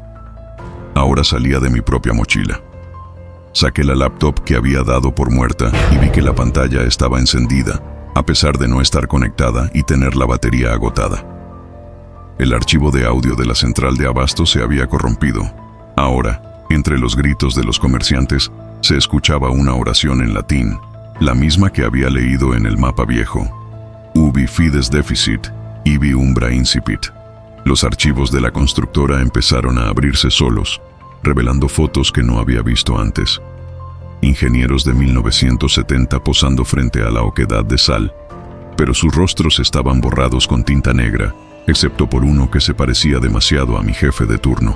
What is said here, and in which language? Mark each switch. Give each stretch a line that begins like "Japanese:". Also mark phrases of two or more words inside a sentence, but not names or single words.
Spanish: Ahora salía de mi propia mochila. Saqué la laptop que había dado por muerta y vi que la pantalla estaba encendida, a pesar de no estar conectada y tener la batería agotada. El archivo de audio de la central de abasto se había corrompido. Ahora, entre los gritos de los comerciantes, se escuchaba una oración en latín, la misma que había leído en el mapa viejo.
Latin: Ubi fides deficit, ibi umbra incipit.
Spanish: Los archivos de la constructora empezaron a abrirse solos, revelando fotos que no había visto antes. Ingenieros de 1970 posando frente a la oquedad de sal, pero sus rostros estaban borrados con tinta negra, excepto por uno que se parecía demasiado a mi jefe de turno.